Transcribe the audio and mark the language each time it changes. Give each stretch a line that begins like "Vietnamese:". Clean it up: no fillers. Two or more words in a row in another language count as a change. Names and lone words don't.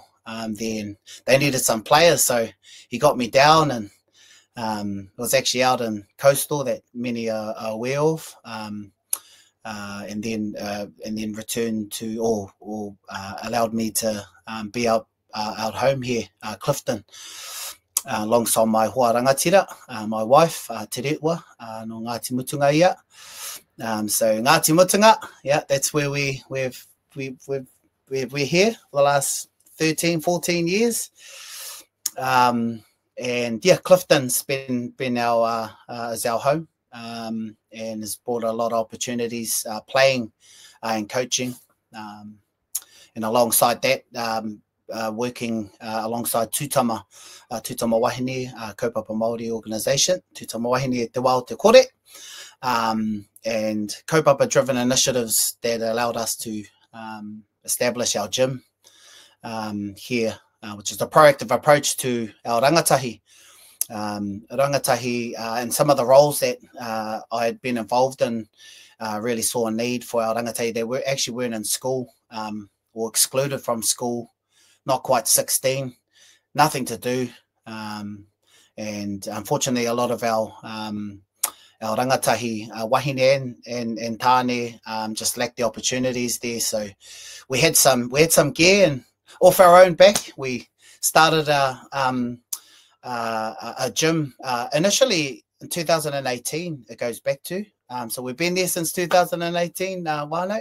English: Then they needed some players, so he got me down, and it was actually out in Coastal that many are aware of. And then returned to, or allowed me to be out home here, Clifton, alongside my
Māori: hoa rangatira,
English: my wife,
Māori: Te Rewa, no Ngāti Mutunga ia.
English: So Ngāti Mutunga, yeah, that's where we're here for the last 13, 14 years. And yeah, Clifton's been our is our home, and has brought a lot of opportunities playing and coaching, and alongside that, working alongside Tūtama Wahine,
Māori: kaupapa Māori
English: organisation, Tūtama Wahine Te Wao Te Kore, and kaupapa driven initiatives that allowed us to establish our gym here, which is a proactive approach to our rangatahi. And some of the roles that I had been involved in really saw a need for our rangatahi. They weren't in school, or excluded from school, not quite 16, nothing to do. And unfortunately, a lot of our
Māori: rangatahi, wahine
English: and tāne just lacked the opportunities there. So we had some gear, and off our own back, we started a gym initially in 2018. It goes back to so we've been there since 2018, whānau.